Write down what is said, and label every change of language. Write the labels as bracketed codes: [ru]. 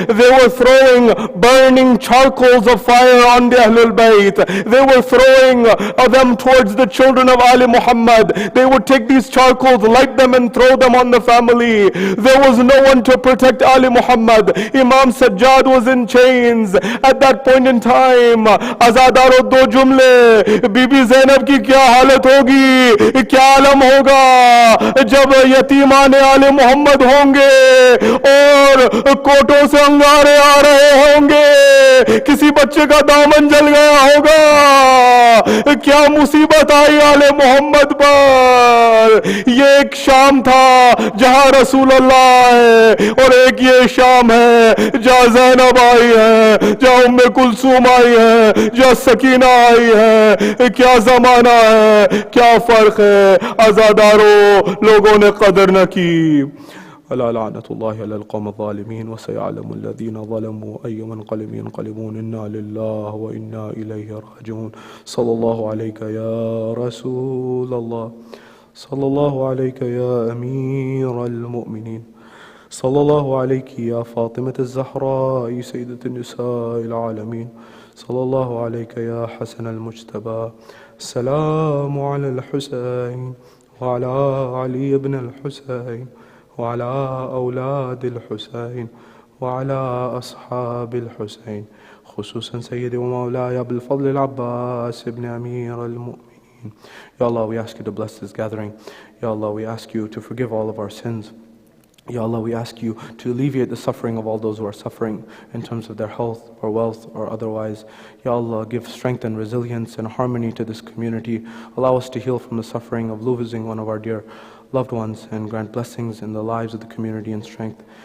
[en] They were throwing burning charcoals of fire on the Ahlul Bayt. They were throwing them towards the children of Ali Muhammad. They would take these charcoals, light them and throw them on the family. There was no one to protect Ali Muhammad. Imam Sajjad was in chains. At that point in time, [hi] Azadaro do jumle, बीबी ज़ैनब की क्या हालत होगी, क्या आलम होगा जब यतीमान आले मोहम्मद होंगे और कोटों से अंगारे आ रहे होंगे, किसी बच्चे का दामन जल गया होगा, क्या मुसीबत आई आले मोहम्मद पर। ये एक शाम था जहां रसूल अल्लाह है, और एक ये शाम है जहां ज़ैनब आई है, जहां उम्मे कुलसूम आई है, जहां सकीना आई है। क्या जमाना है, क्या फर्क है। आजादारों, लोगों ने कदर न की। [ar] ألا لعنة الله على القوم الظالمين وسيعلم الذين ظلموا أي منقلب ينقلبون إنا لله وإنا إليه راجعون. صلى الله عليك يا رسول الله، صلى الله عليك يا أمير المؤمنين، صلى الله عليك يا فاطمة الزهراء سيدة النساء العالمين، صلى الله عليك يا حسن المجتبى. السلام على الحسين وعلى علي بن الحسين وعلى أولاد الحسين وعلى أصحاب الحسين، خصوصا سيدي ومولاي أبو الفضل العباس ابن أمير المؤمنين. [en] Ya Allah, we ask you to bless this gathering. Ya Allah, we ask you to forgive all of our sins. Ya Allah, we ask you to alleviate the suffering of all those who are suffering in terms of their health or wealth or otherwise. Ya Allah, give strength and resilience and harmony to this community. Allow us to heal from the suffering of losing one of our dear loved ones and grant blessings in the lives of the community and strength.